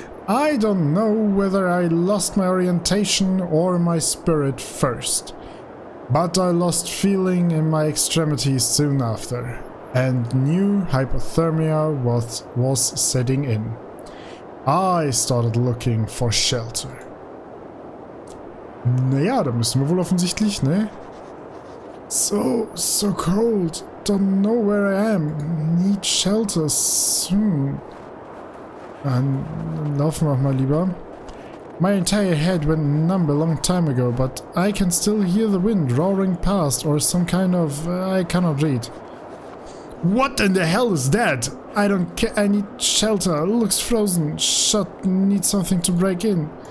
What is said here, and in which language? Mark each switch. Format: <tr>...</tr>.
<en>I don't know whether I lost my orientation or my spirit first, but I lost feeling in my extremities soon after. And new hypothermia was setting in. I started looking for shelter.</en> <de>Naja, da müssen wir wohl offensichtlich, ne?</de> <en>So cold. Don't know where I am. Need shelter soon.</en> <de>Dann laufen wir auch mal lieber.</de> <en>My entire head went numb a long time ago, but I can still hear the wind roaring past or some kind of... I cannot read. What in the hell is that? I don't care. I need shelter. Looks frozen. Shut. Need something to break in.</en>